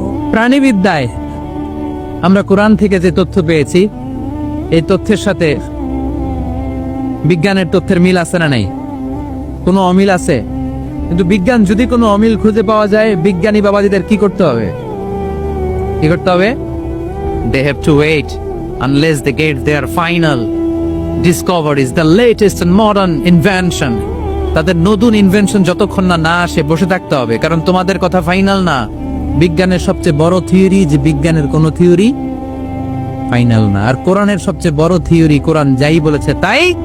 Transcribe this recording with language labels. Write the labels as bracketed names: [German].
[Bangla] প্রাণীবিদ্যায় আমরা কোরআন থেকে যে তথ্য পেয়েছি, এই তথ্যের সাথে বিজ্ঞানের তথ্যের মিল আছে না নাই? কোনো অমিল আছে? কিন্তু বিজ্ঞান যদি কোনো অমিল খুঁজে পাওয়া যায়, বিজ্ঞানী বাবাজিদের কি করতে হবে? কি করতে হবে? [English] They have to wait unless they get their final discoveries, the latest and modern invention, [Bangla] তাদের নতুন ইনভেনশন যতক্ষণ না আসে বসে থাকতে হবে, কারণ তোমাদের কথা ফাইনাল না। বিজ্ঞানের সবচেয়ে বড় থিওরি যে বিজ্ঞানের কোনো থিওরি ফাইনাল না, আর কোরআনের সবচেয়ে বড় থিওরি কোরআন যাই বলেছে তাই।